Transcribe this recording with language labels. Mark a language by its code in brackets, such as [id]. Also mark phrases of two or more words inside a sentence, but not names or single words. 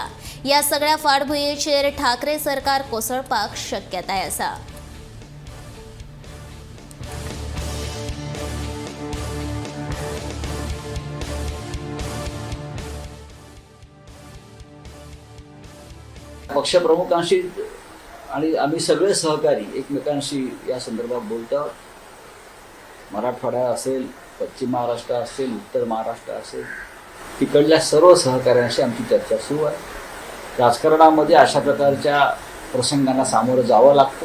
[kok] ह्या सगळ्या फाटभुंयेचेर ठाकरे सरकार कोसळपाक शक्यताय आसा। [mr] पक्षप्रमुखांशी आणि आम्ही सगळे सहकारी एकमेकांशी या संदर्भात बोलतो। मराठवाडा असेल, पश्चिम महाराष्ट्र असेल, उत्तर महाराष्ट्र असेल, तिकडल्या सर्व सहकाऱ्यांशी आमची चर्चा सुरू आहे। राजकारणामध्ये अशा प्रकारच्या प्रसंगांना सामोरं जावं लागतं।